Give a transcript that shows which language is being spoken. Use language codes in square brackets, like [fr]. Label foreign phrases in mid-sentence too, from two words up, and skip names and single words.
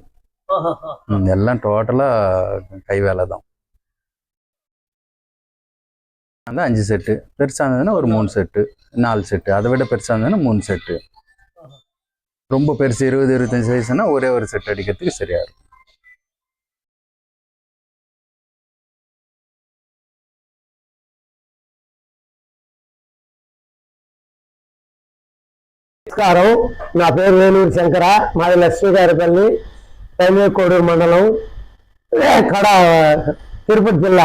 [ta] எல்லாம் டோட்டலாக கை வேலை தான். அந்த 5 செட்டு, பெருசாக இருந்ததுன்னா ஒரு 3 செட்டு, 4 செட்டு, அதை விட பெருசாக இருந்ததுன்னா 3 செட்டு. ரொம்ப பெருசு 20-25 வயசுனா ஒரே ஒரு செட் அடிக்கிறதுக்கு சரியா இருக்கும். [te] నమస్కారం, నా పేరు వేలూరు శంకర, మాది లక్ష్మీగారిపల్లి, రైల్వే కోడూరు మండలం, కడ తిరుపతి జిల్లా.